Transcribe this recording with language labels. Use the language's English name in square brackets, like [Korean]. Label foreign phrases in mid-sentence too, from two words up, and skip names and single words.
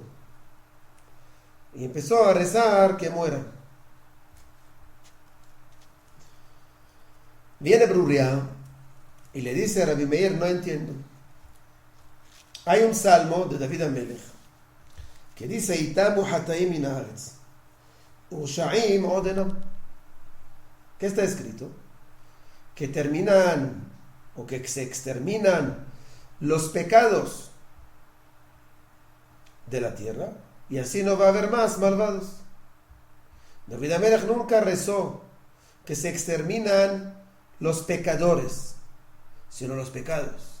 [Spanish] Y empezó a rezar que mueran. Viene Beruria y le dice a Rabbi Meir, no entiendo. Hay un salmo de David HaMelech que dice, [Hebrew] Itamu hataim min haaretz, usha'im odenam. [Spanish] ¿Qué está escrito? Que terminan o que se exterminan los pecados de la tierra y así no va a haber más malvados. David HaMelech nunca rezó que se exterminan los pecadores, sino los pecados.